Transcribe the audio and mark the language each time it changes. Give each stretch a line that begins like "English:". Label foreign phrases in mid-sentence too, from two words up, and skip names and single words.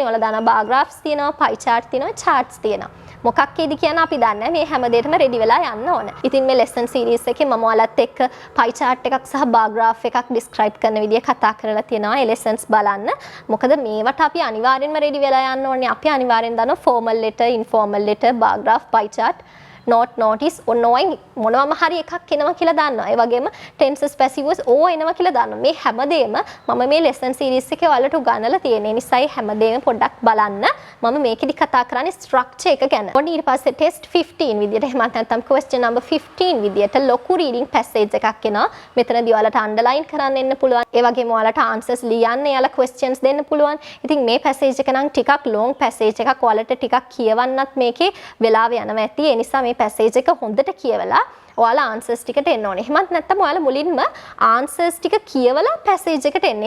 Sinhala: ඔයාලා දාන
English: bar graphs
Sinhala: තියෙනවා,
English: pie chart
Sinhala: තියෙනවා, charts තියෙනවා. මොකක්ද කියන අපි දන්නේ මේ හැම දෙයකම රෙඩි වෙලා යන්න ඕන. ඉතින් මේ
English: lesson series
Sinhala: එකේ මම ඔයාලත් එක්ක
English: pie chart
Sinhala: එකක් සහ
English: bar graph
Sinhala: එකක් describe කරන විදිය කතා කරලා තියෙනවා. ඒ lessons බලන්න. මොකද මේවට අපි අනිවාර්යෙන්ම රෙඩි වෙලා යන්න ඕනේ. අපි අනිවාර්යෙන් දානවා
English: formal letter, informal letter, bar graph, pie chart, note, notice
Sinhala: ඔන්නෝයි මොනවම හරි එකක් එනවා කියලා දන්නවා. ඒ වගේම
English: tenses, passives
Sinhala: ඕ එනවා කියලා දන්නවා. මේ හැමදේම මම මේ
English: lesson series
Sinhala: එකේ ඔයාලට උගන්වලා තියෙන නිසා හැමදේම පොඩ්ඩක් බලන්න. මම මේකෙදි කතා කරන්නේ structure එක ගැන. ඔන්න ඊට පස්සේ test 15 විදියට එහෙමත් නැත්නම්
English: question number
Sinhala: 15 විදියට ලොකු
English: reading passage
Sinhala: එකක් එනවා. මෙතනදී ඔයාලට underline කරන්න එන්න පුළුවන්. ඒ වගේම ඔයාලට answers ලියන්න යාලා questions දෙන්න පුළුවන්. ඉතින් මේ passage එක නම් ටිකක්
English: long passage
Sinhala: එකක්. ඔයාලට ටිකක් කියවන්නත් මේකේ වෙලාව යනවා ඇති. ඒ නිසා මේ passage එක හොඳට කියවලා ඔයාලා answers ටිකට එන්න ඕනේ. එහෙමත් නැත්නම් ඔයාලා මුලින්ම answers ටික කියවලා passage එකට එන්නේ.